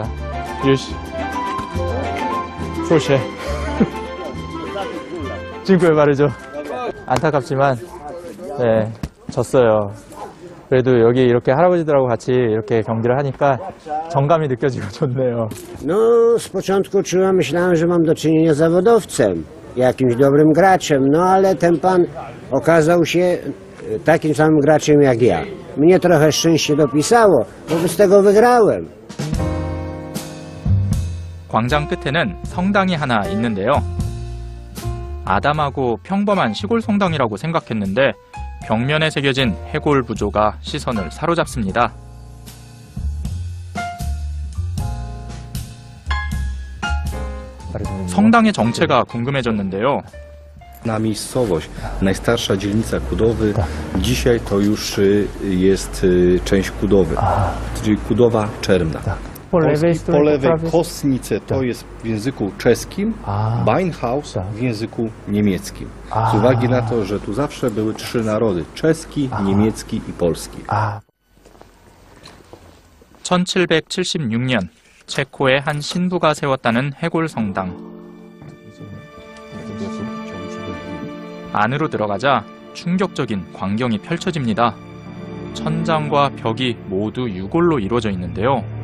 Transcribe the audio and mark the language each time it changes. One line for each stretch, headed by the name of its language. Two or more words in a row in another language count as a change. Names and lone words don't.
Korean: 유시. 프로셰. 지금까지 말이죠. 안타깝지만 네, 졌어요. 그래도 여기 이렇게 할아버지들하고 같이 이렇게 경기를 하니까 정감이 느껴지고 좋네요.
Polish: No, z początku myślałem, że mam do czynienia z zawodowcem, jakimś dobrym graczem, no ale ten pan okazał się takim samym graczem jak ja. Mnie trochę szczęście dopisało, wobec tego wygrałem.
Korean: 광장 끝에는 성당이 하나 있는데요. 아담하고 평범한 시골 성당이라고 생각했는데 벽면에 새겨진 해골 부조가 시선을 사로잡습니다. 성당의 정체가 궁금해졌는데요.
Polish: Na miejscowość, najstarsza dzielnica Kudowy, dzisiaj to już jest część Kudowy, czyli Kudowa Czermna. Po lewej Kostnice to jest w języku czeskim, Beinhaus w języku niemieckim. Z uwagi na to, że tu zawsze były trzy narody, czeski, niemiecki i polski.
Korean: 1776년 체코의 한 신부가 세웠다는 해골 성당. 안으로 들어가자 충격적인 광경이 펼쳐집니다. 천장과 벽이 모두 유골로 이루어져 있는데요.